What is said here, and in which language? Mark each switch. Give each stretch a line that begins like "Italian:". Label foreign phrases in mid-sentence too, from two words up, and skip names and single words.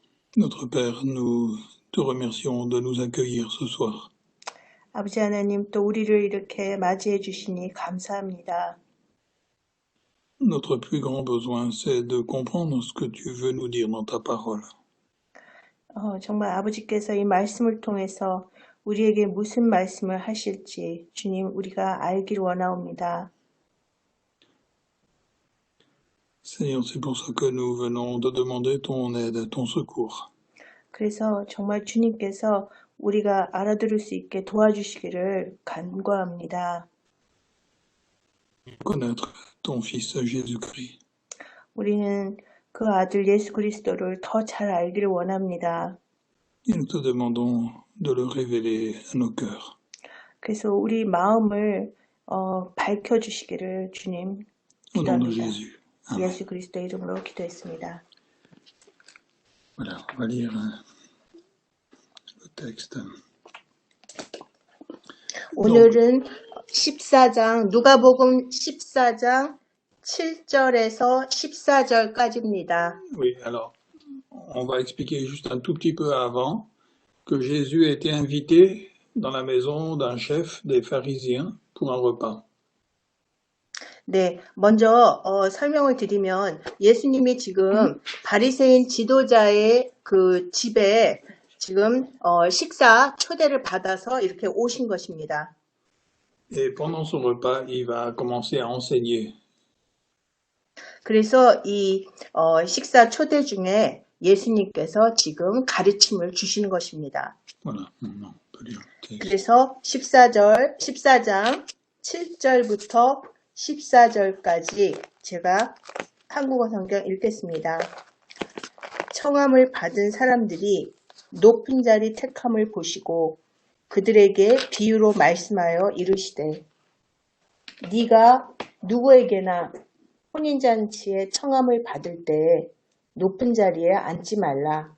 French: Notre Père, nous te remercions de nous accueillir ce soir.
Korean: 아버지 하나님, 또 우리를 이렇게 맞이해 주시니 감사합니다.
French: Notre plus grand besoin, c'est de comprendre ce que tu veux nous dire dans ta parole.
Korean: 정말 아버지께서 이 말씀을 통해서 우리에게 무슨 말씀을 하실지 주님 우리가 알기를 원하옵니다.
French: Seigneur, c'est pour ça que nous venons de demander ton aide, ton secours.
Korean: 그래서 정말 주님께서 우리가 알아들을 수 있게 도와주시기를 간구합니다.
French: Connaître ton Fils Jésus-Christ.
Korean: 우리는 그 아들 예수 그리스도를 더 잘 알기를 원합니다.
French: Et nous te demandons de le révéler à nos cœurs.
Korean: 그래서 우리 마음을 밝혀주시기를 주님
French: Au nom de
Korean: 기도합니다.
French: Jésus. Amen.
Korean: 예수 그리스도 이름으로 기도했습니다.
French: Voilà, on va lire le texte.
Korean: 오늘은 14장, 누가복음 14장 7절에서 14절까지입니다.
French: Oui, alors, on va expliquer juste un tout petit peu avant que Jésus a été invité dans la maison d'un chef des pharisiens pour un repas.
Korean: 네, 먼저 설명을 드리면 예수님이 지금 바리새인 지도자의 그 집에 지금 식사 초대를 받아서 이렇게 오신 것입니다.
French: Et pendant son repas, il va commencer à enseigner.
Korean: 그래서 이 식사 초대 중에 예수님께서 지금 가르침을 주시는 것입니다.
French: Voilà, maintenant, on peut lire le texte.
Korean: 그래서 14장 7절부터 14절까지 제가 한국어 성경 읽겠습니다. 청함을 받은 사람들이 높은 자리 택함을 보시고 그들에게 비유로 말씀하여 이르시되 네가 누구에게나 혼인잔치에 청함을 받을 때에 높은 자리에 앉지 말라.